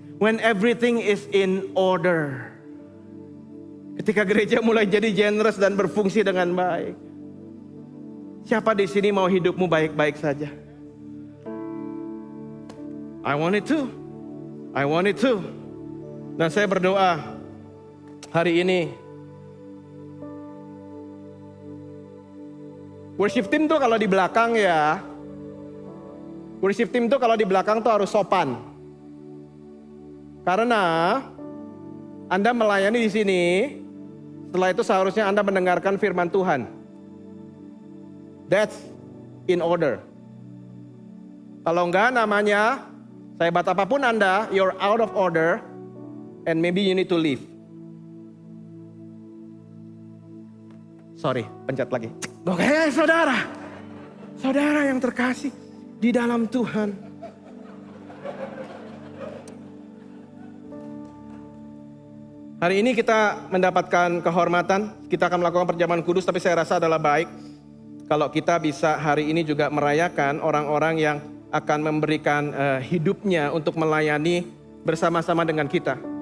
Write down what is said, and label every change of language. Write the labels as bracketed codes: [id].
[en] When everything is in order. [id] Ketika gereja mulai jadi generous dan berfungsi dengan baik. Siapa di sini mau hidupmu baik-baik saja? [en] I want it too. I want it too. [id] Dan saya berdoa hari ini. Worship team tuh kalau di belakang ya. Worship team tuh kalau di belakang tuh harus sopan. Karena Anda melayani di sini, setelah itu seharusnya Anda mendengarkan firman Tuhan. [en] That's in order. [id] Kalau enggak namanya sehebat apapun Anda, [en] you're out of order, and maybe you need to leave. [id] Sorry, pencet lagi. Oke, saudara yang terkasih di dalam Tuhan. Hari ini kita mendapatkan kehormatan, kita akan melakukan perjamuan kudus, tapi saya rasa adalah baik kalau kita bisa hari ini juga merayakan orang-orang yang akan memberikan hidupnya untuk melayani bersama-sama dengan kita.